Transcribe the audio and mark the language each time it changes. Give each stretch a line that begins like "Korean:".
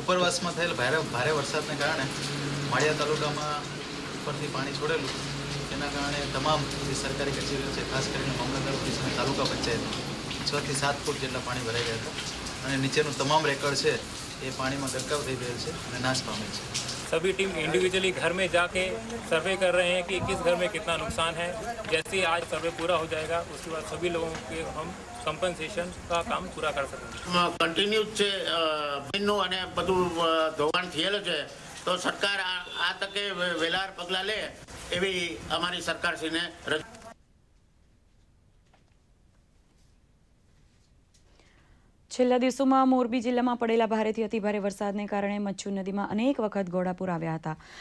Gujarati: ઉપરવાસમાં થયેલ ભારે વરસાદને કારણે માળિયા તાલુકામાં ઉપરથી પાણી છોડેલું, તેના કારણે તમામ જે સરકારી કચેરીઓ છે, ખાસ કરીને મામલતદાર ઓફિસ અને તાલુકા પંચાયત 6 થી 7 ફૂટ જેટલા પાણી ભરાઈ ગયા હતા અને નીચેનું તમામ રેકર્ડ છે એ પાણીમાં ગરકાવ થઈ ગયેલ છે અને નાશ પામેલ છે।
Hindi: सभी टीम इंडिविजुअली घर में जाके सर्वे कर रहे हैं कि किस घर में कितना नुकसान है। जैसे ही आज सर्वे पूरा हो जाएगा उसके बाद सभी लोगों के हम कंपनसेशन का काम पूरा कर सकेंगे।
Gujarati: कंटिन्यू છે ભીનું અને બધું ધોવાણ થયેલું છે, તો સરકાર આ તકે વેલાર પગલાં લે એવી અમારી સરકારશ્રીને રજૂઆત। છેલ્લા દિવસોમાં મોરબી જિલ્લામાં પડેલા ભારેથી અતિભારે વરસાદને કારણે મચ્છુ નદીમાં અનેક વખત ઘોડાપૂર આવ્યા હતા।